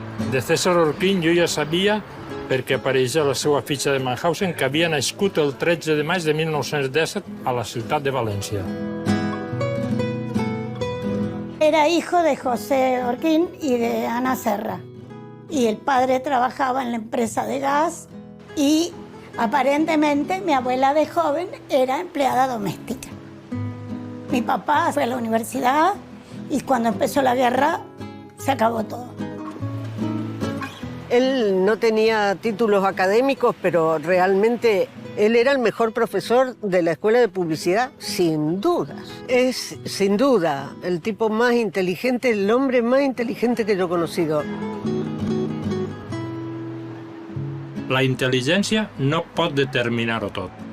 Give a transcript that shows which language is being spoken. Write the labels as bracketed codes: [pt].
[ca] De César Orquín jo ja sabia, perquè apareixia a la seva fitxa de Mannhausen, que havia nascut el 13 de maig de 1917 a la ciutat de València. [es] Era hijo de José Orquín y de Ana Serra. Y el padre trabajaba en la empresa de gas y aparentemente mi abuela de joven era empleada doméstica. Mi papá fue a la universidad y cuando empezó la guerra se acabó todo. Él no tenía títulos académicos, pero realmente él era el mejor profesor de la Escuela de Publicidad, sin dudas. Es, sin duda, el tipo más inteligente, el hombre más inteligente que yo he conocido. [ca] La intel·ligència no pot determinar-ho tot.